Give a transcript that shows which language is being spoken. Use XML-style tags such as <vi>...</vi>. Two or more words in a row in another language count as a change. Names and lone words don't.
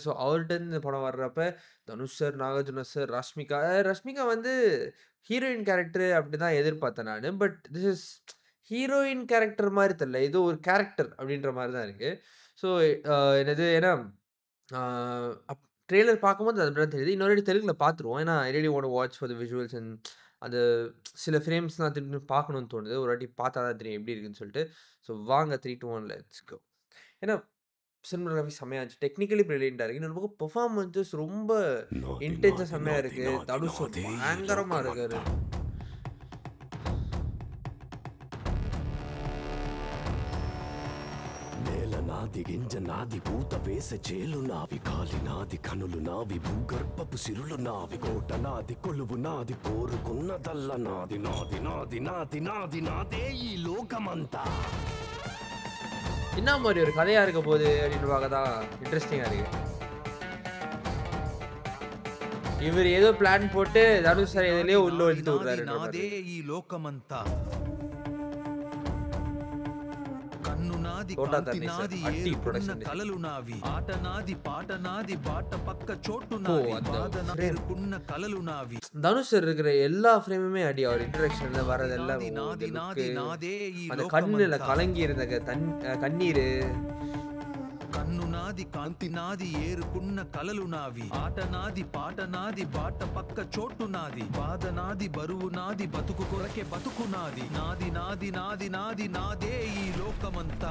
<ta>ஸோ அவர்கிட்ட இந்த படம் வர்றப்ப தனுஷ் சார், நாகார்ஜுனா சார், ரஷ்மிகா வந்து</ta> <en>heroine character</en> <ta>அப்படிதான் எதிர்பார்த்தேன் நான்.</ta> <en>but this is heroine character</en> <ta>மாதிரி தெரியல. இது ஒரு கேரக்டர் அப்படின்ற மாதிரி தான் இருக்கு. ஸோ என்னது ஏன்னா ட்ரெய்லர் பார்க்கும்போது அது தான் தெரியுது. இன்னொரு தெலுங்குல பார்த்துருவோம். ஏன்னா</ta> <en>I really want to watch for the visuals and</en> <ta>அந்த சில ஃப்ரேம்ஸ்லாம் திரும்பி பார்க்கணும்னு தோணுது. ஒரு வாட்டி பார்த்தா தான் தெரியும் எப்படி இருக்குன்னு சொல்லிட்டு. ஸோ வாங்க 3, 2, 1</ta> <en>let's go.</en> <ta>ஏன்னா சினிமாகிராஃபி செம்மையா இருந்துச்சு.</ta> <en>technically brilliant</en> <ta>இருக்கு. இன்னொரு பக்கம் பெர்ஃபார்மன்ஸஸ் ரொம்ப இன்டென்ஸா செம்மையா இருக்கு. தனுஷ் பயங்கரமா இருக்காரு.</ta> <te>నాది గింజ నాది పూత వేసే చేలు నావి కాలి నాది కనులు నావి భూగర్భపు సిరులు నావి కోట నాది కొలువు నాది కోరుకున్నదల్ల నాది నాది నాది నాది నాది నాదే ఈ లోకమంతా.</te> <ta>என்ன மாதிரி ஒரு கதையா இருக்க போகுது அப்படின்னு பார்க்க தான் இன்ட்ரெஸ்டிங்கா இருக்கு. இவர் ஏதோ பிளான் போட்டு தனுஷ் சார் எதுலயோ உள்ள வச்சுட்டு விடுறாரு.</ta> <te>நாதே ఈ లోకమంతా కన్ను నాది కాంతి నాది ఏరుకున్న కలలు నావి ఆట నాది పాట నాది బాట పక్క చోటు నావి బాధన ఏరుకున్న కలలు నావి.</te> <ta>தனுஷ் சார் இருக்கிற எல்லா ஃப்ரேமுமே அடி. அவர் இன்ட்ரடக்ஷன்ல வரதெல்லாம் அந்த கண்ணுல கலங்கி இருந்த கண்ணீர்</ta> <te>కన్ను నాది కాంతి నాది ఏరుకున్న కలలు నావి ఆట నాది పాట నాది బాట పక్క చోటు నాది బాధ నాది బరువు నాది బతుకు కొరకే బతుకు నాది నాది నాది నాది నాది నాదే ఈ లోకమంతా.</te>